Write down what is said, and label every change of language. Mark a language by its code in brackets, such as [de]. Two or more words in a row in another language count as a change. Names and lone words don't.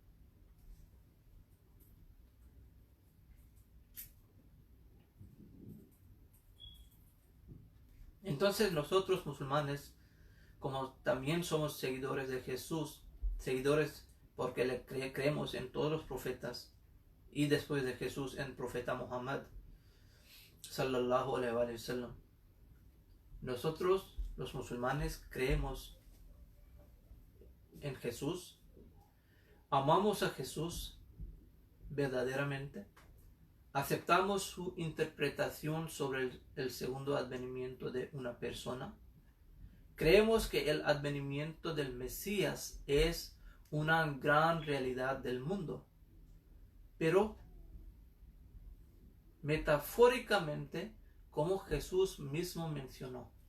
[es] Entonces nosotros musulmanes, como también somos seguidores de Jesús, seguidores porque le creemos en todos los profetas y después de Jesús en el profeta Muhammad [ar] صلى الله عليه وسلم, [es] nosotros los musulmanes creemos en Jesús, amamos a Jesús verdaderamente, aceptamos su interpretación sobre el segundo advenimiento de una persona, creemos que el advenimiento del Mesías es una gran realidad del mundo, pero metafóricamente, como Jesús mismo mencionó.